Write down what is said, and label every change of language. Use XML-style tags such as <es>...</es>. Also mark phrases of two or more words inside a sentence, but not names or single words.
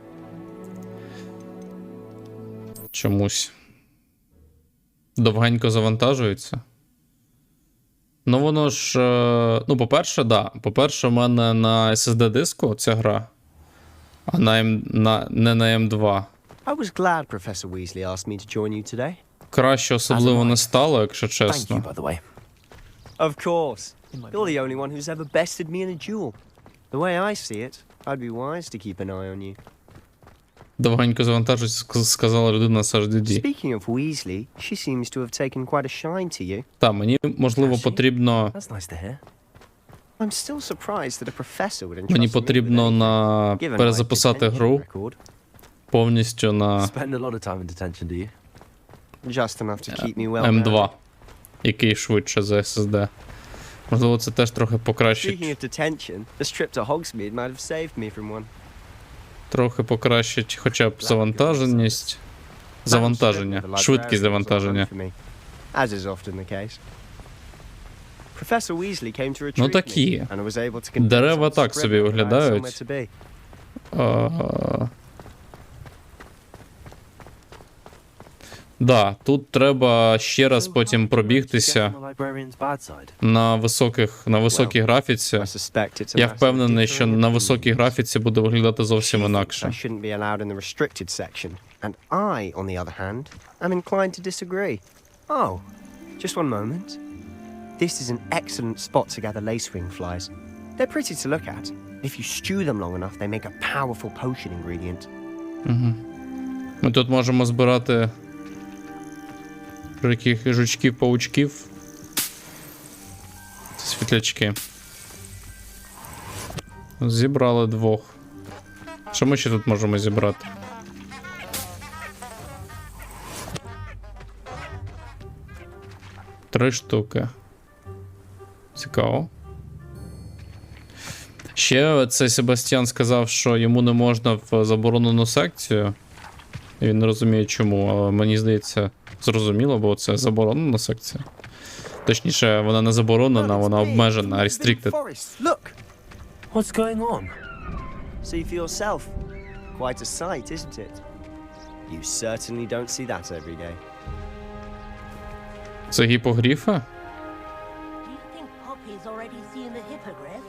<uk>Чомусь. Довгенько завантажується. Ну, воно ж... Ну, по-перше, да. По-перше, у мене на SSD-диску ця гра, а не на M2.</uk> <en>I was glad Professor Weasley asked me to join you today.</en> <uk>Краще особливо не стало, якщо</uk> <en>Thank you,</en> <uk>чесно.</uk> <en>by the way. Of course. You're the only one who's ever bested me in a duel. The way I see it, I'd be wise to keep an eye on you.</en> <uk>Довгенько завантажується, сказала людина з HDD.</uk> <en>Speaking of Weasley, she seems to have taken quite a shine to you.</en> <uk>Та, мені, можливо, потрібно...</uk> <en>That's nice to hear. I'm still surprised that a professor would entrust</en> <uk>Мені</uk> <en>me</en> <uk>потрібно</uk> <en>with anything, given my</en> <uk>перезаписати гру</uk> <en>detention record.</en> <uk>повністю на</uk> <en>Spend a lot of time in detention, do you? Just enough to keep me well</en> <uk>M2,</uk> <en>grounded.</en> <uk>який швидше за SSD. Можливо, це теж трохи</uk> <en>Speaking</en> <uk>покращить.</uk> <en>of detention, this trip to Hogsmeade might have saved me from one.</en> <uk>Трохи покращить хоча б завантаження, швидкість завантаження.</uk> <en>As is often the case. Professor Weasley came to retrieve</en> <uk>Ну такі.</uk> <en>me, and I was able to convince</en> <uk>Дерева</uk> <en>old</en> <uk>так собі</uk> <en>Scrivener I had</en> <uk>виглядають.</uk> <en>somewhere to be.</en> <uk>Да, тут треба ще раз потім</uk> <en>Get on</en> <uk>пробігтися</uk> <en>the librarian's bad side.</en> <uk>на високій графіці.</uk> <en>I suspect it's a</en> <uk>Я</uk> <en>matter of</en> <uk>впевнений, що</uk> <en>differing</en> <uk>на</uk> <en>opinions.</en> <uk>високій графіці буде виглядати зовсім</uk> <en>She thinks I</en> <uk>інакше.</uk> <en>shouldn't be allowed in the restricted section, and I, on the other hand, am inclined to disagree. Oh, just one moment. This is an excellent spot to gather lacewing flies. They're pretty to look at. If you stew them long enough, they make a powerful potion ingredient.</en> <uk>Ми тут можемо збирати яких жучків-паучків. Світлячки. Зібрали 2. Що ми ще тут можемо зібрати? Три штуки. Цікаво. Ще цей Себастьян сказав, що йому не можна в заборонену секцію. Він не розуміє чому, але мені здається, зрозуміло, бо це заборонена секція. Точніше, вона не заборонена, вона обмежена, restricted.</uk> <en>Look, What's going on? see for yourself. Quite a sight, isn't it? You certainly don't see that every day.</en> <uk>Це гіпогріфи?</uk> <en>Do you think Poppy's already seen the hippogriffs?</en>